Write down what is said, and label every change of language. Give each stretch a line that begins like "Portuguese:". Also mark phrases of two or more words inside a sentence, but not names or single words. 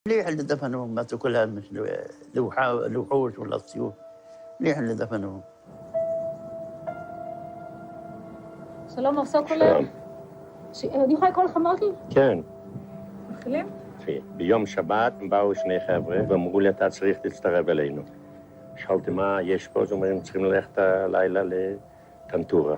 Arabic: ليه اللي دفنوهم ماتوا كلها مش لوحوش ولا سيوف؟ ليه اللي دفنوهم؟
Hebrew: שלום, מר סוקולר. אני יכולה לקרוא לך מרקי? כן. מתחילים? ביום שבת באו שני חבר'ה ואמרו לי, אתה צריך להצטרף אלינו. שאלתי מה יש פה, אז אומרים, צריכים ללכת הלילה לטנטורה.